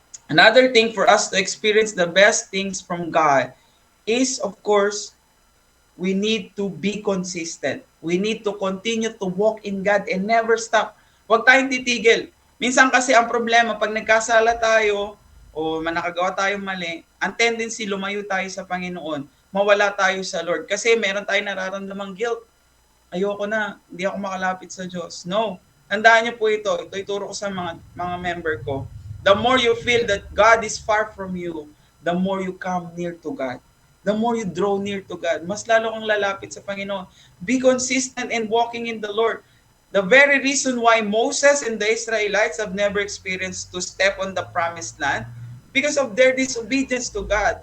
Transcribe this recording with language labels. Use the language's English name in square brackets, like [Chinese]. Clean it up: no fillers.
[English] Another thing for us to experience the best things from God is, of course, we need to be consistent. We need to continue to walk in God and never stop. [Filipino] Huwag tayong titigil. Minsan kasi ang problema, pag nagkasala tayo o nakagawa tayong mali, ang tendency lumayo tayo sa Panginoon, mawala tayo sa Lord. Kasi meron tayong nararamdamang guilt. Ayoko na, hindi ako makalapit sa Diyos. No. Tandaan niyo po ito. Ito ituro ko sa mga member ko. [English] The more you feel that God is far from you, the more you come near to God. The more you draw near to God, [Filipino] mas lalo kang lalapit sa Panginoon. [English] Be consistent in walking in the Lord. The very reason why Moses and the Israelites have never experienced to step on the promised land, because of their disobedience to God.